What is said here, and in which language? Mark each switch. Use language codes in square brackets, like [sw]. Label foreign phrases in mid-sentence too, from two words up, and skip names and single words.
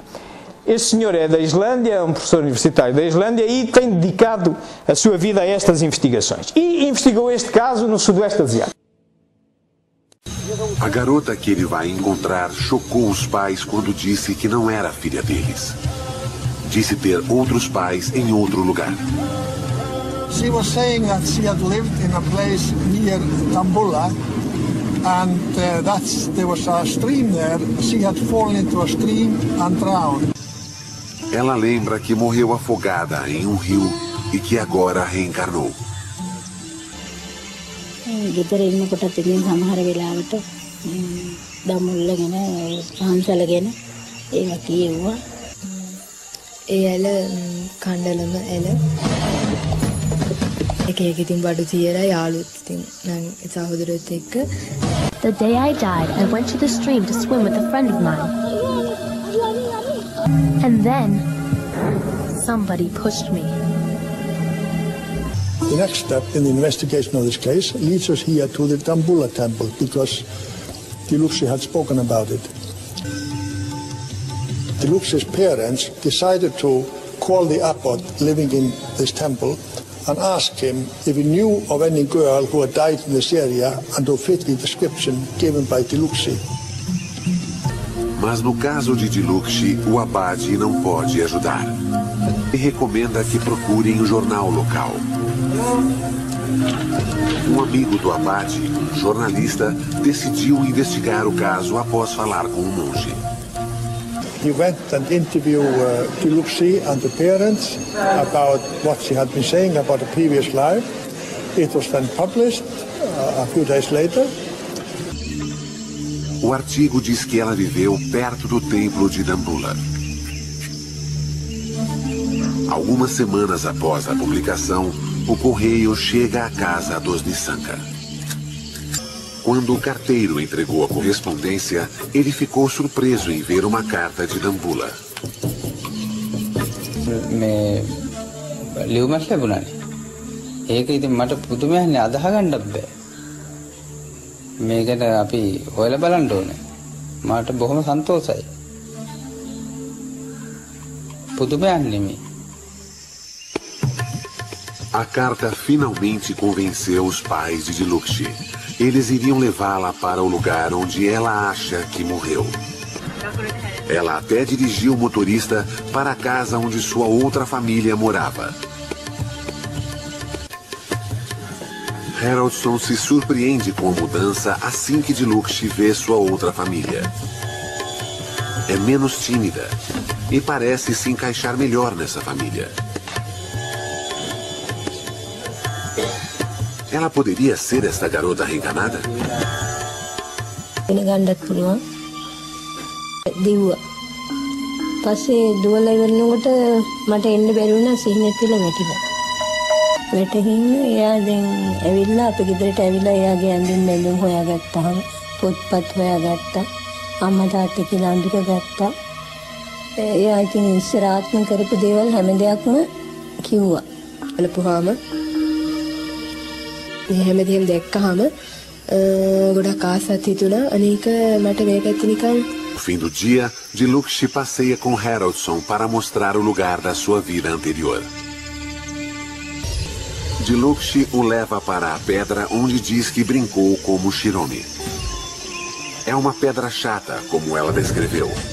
[pt] Este senhor é da Islândia, é um professor universitário da Islândia e tem dedicado a sua vida a estas investigações. E investigou este caso no Sudoeste Asiático. A garota que ele vai encontrar chocou os pais quando disse que não era filha deles. Disse ter outros pais em outro lugar. [en] She was saying that she had lived in a place near Dambulla, and there was a stream there. She had fallen into a stream and drowned. [pt] Ela lembra que morreu afogada em um rio e que agora reencarnou. [si] ගෙදර ඉන්නකොටත් ඉතින් සමහර වෙලාවට දමුල්ල ගැන ආන්සල ගැන ඒවා කියෙව්වා. ඒ ඇල කණ්ඩලම ඇල එක එක ඉතින් බඩු තියලා යාළුවොත් ඉතින් මං සහෝදරයොත් එක්ක. [en] The day I died, I went to the stream to swim with a friend of mine. And then somebody pushed me. The next step in the investigation of this case leads us here to the Dambulla temple, because Diluksi had spoken about it. Diluksi's parents decided to call the abbot living in this temple and ask him if he knew of any girl who had died in this area and who fit the description given by Diluksi. [pt] Mas no caso de Diluksi, o abade não pode ajudar. E recomenda que procurem o jornal local. Um amigo do abade, jornalista, decidiu investigar o caso após falar com o monge. [en] He went and interviewed Diluksi and the parents about what she had been saying about a previous life. It was then published a few days later. [pt] O artigo diz que ela viveu perto do templo de Dambulla. Algumas semanas após a publicação, o correio chega à casa dos Nissanka. Quando o carteiro entregou a correspondência, ele ficou surpreso em ver uma carta de Dambulla. [si] මේකට අපි හොයලා බලන්න ඕනේ. මාට බොහොම සන්තෝෂයි. පුදුමයක් නෙමෙයි. [pt] A carta finalmente convenceu os pais de Diluksi. Eles iriam levá-la para o lugar onde ela acha que morreu. Ela até dirigiu o motorista para a casa onde sua outra família morava. Haraldsson se surpreende com a mudança assim que Diluksi vê sua outra família. É menos tímida e parece se encaixar melhor nessa família. Ela poderia ser esta garota reencarnada? [si] වැටහින්න එයා දැන් ඇවිල්ලා අපේ ගෙදරට ඇවිල්ලා එයාගේ ඇඳුම් බැඳුම් හොයාගත්තාම පොත්පත් හොයාගත්තා අම්මා තාත්තා කියලා අඳුර ගත්තා එයා ඉතින් ඉස්සර ආත්ම කරපු දේවල් හැම දෙයක්ම කිව්වා බලපුවාම මේ හැම දෙයක්ම දැක්කහම ගොඩක් ආසත් හිතුණා අනේක මට මේ පැත්ත නිකන්. [pt] No fim do dia, Diluksi passeia com Haraldsson para mostrar o lugar da sua vida anterior. Diluksi o leva para a pedra onde diz que brincou como Shiromi. É uma pedra chata, como ela descreveu.